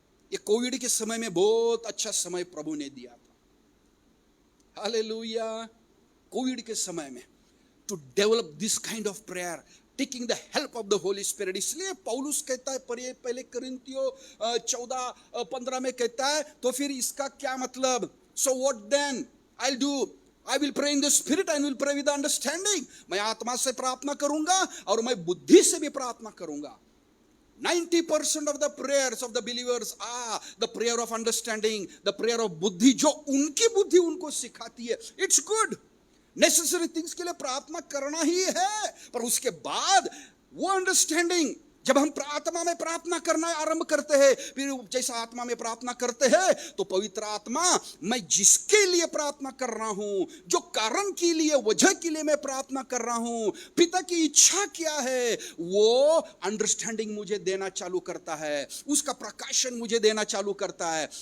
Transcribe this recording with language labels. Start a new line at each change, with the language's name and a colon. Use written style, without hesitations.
Hindi: ये कोविड के समय में बहुत अच्छा समय प्रभु ने दिया था। हालेलुया। कोविड के समय में
English: To develop this kind of prayer, taking the help of the Holy Spirit.
Hindi: इसलिए पौलुस कहता है पहले कोरिन्थियों 14:15 में कहता है, तो फिर इसका क्या मतलब?
English: So what then I do, I will pray in the spirit and will pray with understanding.
Hindi: मैं आत्मा से प्रार्थना करूंगा और मैं बुद्धि से भी प्रार्थना करूंगा।
English: 90% of the prayers of the believers are the prayer of understanding, the prayer of बुद्धि,
Hindi: जो उनकी बुद्धि उनको सिखाती है।
English: It's good, necessary things
Hindi: के लिए प्रार्थना करना ही है, पर उसके बाद वो अंडरस्टैंडिंग, जब हम आत्मा में प्रार्थना करना आरंभ करते हैं, फिर जैसा आत्मा में प्रार्थना करते हैं, तो पवित्र आत्मा, मैं जिसके लिए प्रार्थना कर रहा हूं, जो कारण के लिए, वजह के लिए मैं प्रार्थना कर रहा हूं, पिता की इच्छा क्या है, वो अंडरस्टैंडिंग मुझे देना चालू करता है, उसका प्रकाशन मुझे देना चालू करता है।